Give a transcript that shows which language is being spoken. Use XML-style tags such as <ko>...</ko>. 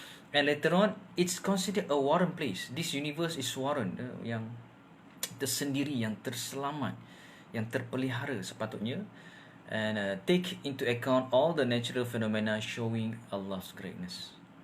<en>And later on, it's considered a warren place. This universe is warren,</en> <ms>yang tersendiri, yang terselamat, yang terpelihara sepatutnya.</ms> <en>And take into account all the natural phenomena showing Allah's greatness.</en>